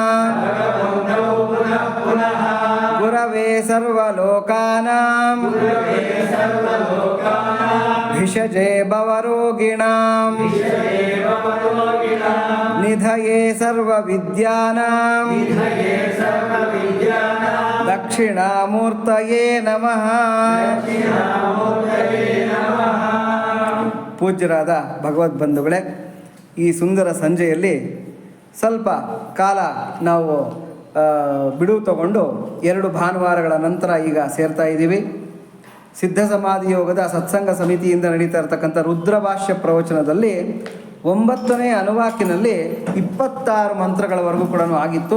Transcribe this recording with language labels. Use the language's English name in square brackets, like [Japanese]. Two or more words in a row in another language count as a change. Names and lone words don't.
[Sanskrit] गुरवे सर्वलोकानां भिषजे भवरोगिणां निधये सर्वविद्यानां दक्षिणामूर्तये नमः। [Kannada] ಪೂಜ್ಯರಾದ ಭಗವದ್ಬಂಧುಗಳೇ, ಈ ಸುಂದರ ಸಂಜೆಯಲ್ಲಿ ಸ್ವಲ್ಪ ಕಾಲ ನಾವು ಬಿಡುವು ತಗೊಂಡು 2 ಭಾನುವಾರಗಳ ನಂತರ ಈಗ ಸೇರ್ತಾ ಇದ್ದೀವಿ. ಸಿದ್ಧ ಸಮಾಧಿ ಯೋಗದ ಸತ್ಸಂಗ ಸಮಿತಿಯಿಂದ ನಡೀತಾ ಇರತಕ್ಕಂಥ ರುದ್ರಭಾಷ್ಯ ಪ್ರವಚನದಲ್ಲಿ 9ನೇ ಅನುವಾಕಿನಲ್ಲಿ 26 ಮಂತ್ರಗಳವರೆಗೂ ಕೂಡ ಆಗಿತ್ತು.